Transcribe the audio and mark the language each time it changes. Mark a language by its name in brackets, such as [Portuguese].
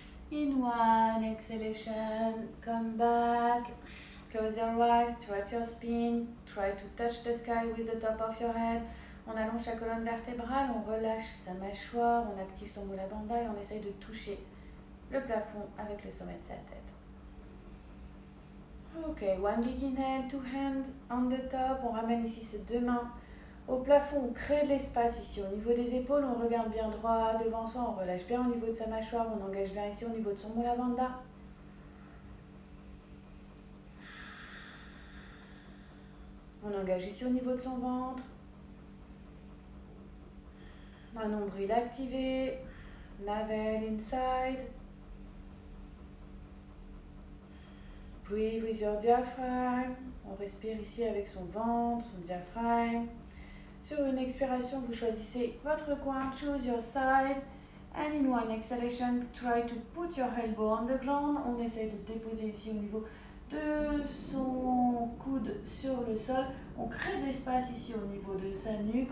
[English] In one exhalation, come back, close your eyes, stretch your spine, try to touch the sky with the top of your head. [French] On allonge sa colonne vertébrale, on relâche sa mâchoire, on active son Mula Bandha et on essaye de toucher le plafond avec le sommet de sa tête. Ok, [English] one big inhale, two hands on the top, [French] on ramène ici ses deux mains au plafond, on crée de l'espace ici au niveau des épaules, on regarde bien droit devant soi, on relâche bien au niveau de sa mâchoire, on engage bien ici au niveau de son Mula Bandha. On engage ici au niveau de son ventre. Un nombril activé, [English] navel inside. Breathe with your diaphragm. [French] On respire ici avec son ventre, son diaphragme. Sur une expiration, vous choisissez votre coin, [English] choose your side. And in one exhalation, try to put your elbow on the ground. [French] On essaye de déposer ici au niveau de son coude sur le sol. On crée de l'espace ici au niveau de sa nuque.